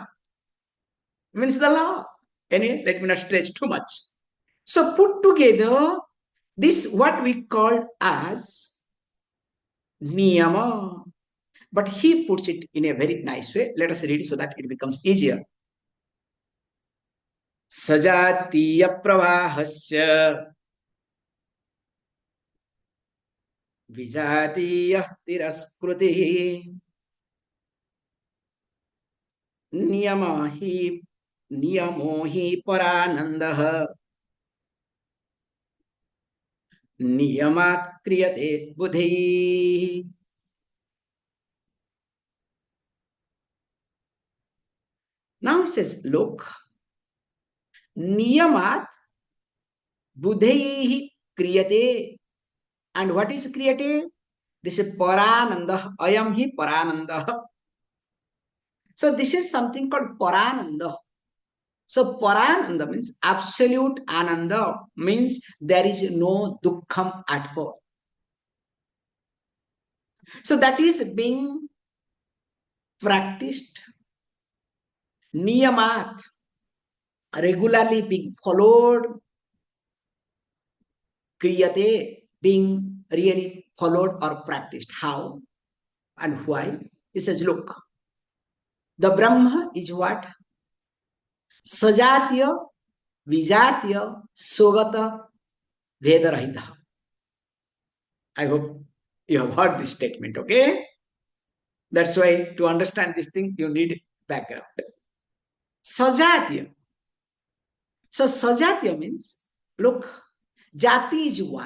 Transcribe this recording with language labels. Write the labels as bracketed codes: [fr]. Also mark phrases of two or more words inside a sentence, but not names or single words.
[en] Means the law. Anyway, let me not stretch too much. So put together this what we call as niyama. But he puts it in a very nice way. Let us read it so that it becomes easier. [sa] Sajatiya pravahasya vijatiya tiraskruti niyamo hi paranandah niyamat kriyate buddhi. [en] Now it says, look, [sa] niyamat buddhi kriyate. [en] And what is kriyate? This is parananda. [sa] Ayam hi parananda. [en] So this is something called parananda. So parananda means absolute ananda, means there is no dukkham at all. So that is being practiced, niyamat, regularly being followed, kriyate, being really followed or practiced. How and why? He says, look, the Brahma is what? [sa] Sajatiya, vijatiya, sogata, vedarahita. [en] I hope you have heard this statement, okay? That's why to understand this thing, you need background. Sajatiya. So Sajatiya means, look, jati is one.